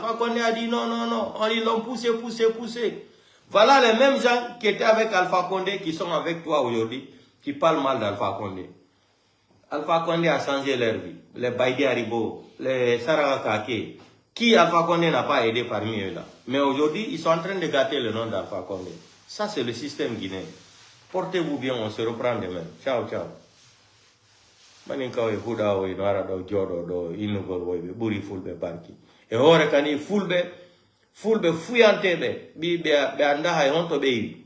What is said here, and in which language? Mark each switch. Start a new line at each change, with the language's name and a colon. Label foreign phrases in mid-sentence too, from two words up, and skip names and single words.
French: Alpha Condé a dit non, ils l'ont poussé. Voilà les mêmes gens qui étaient avec Alpha Condé qui sont avec toi aujourd'hui, qui parlent mal d'Alpha Condé. Alpha Condé a changé leur vie. Les Baïdi Haribo, les Saraka Kake. Qui Alpha Condé n'a pas aidé parmi eux là. Mais aujourd'hui, ils sont en train de gâter le nom d'Alpha Condé. Ça, c'est le système guinéen. Portez-vous bien, on se reprend demain. Ciao.
Fula: Maninkawe huda o inara do jodo do inugol woybe buri fulbe barki. E hore kani fulbe fuyante be anda hay honto be